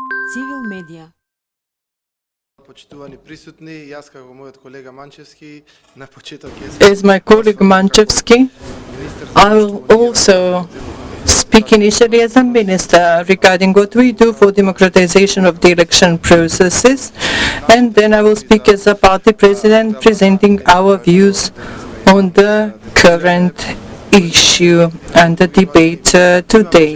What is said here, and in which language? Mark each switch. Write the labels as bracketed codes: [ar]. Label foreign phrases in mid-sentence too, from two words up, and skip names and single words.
[en] Civil Media. [mk] Почитувани присутни, јас како мојот колега Манчевски на почеток [en] As my colleague Manchevski, I will also speak initially as a minister regarding what we do for democratization of the election processes, and then I will speak as a party president presenting our views on the current issue and the debate today.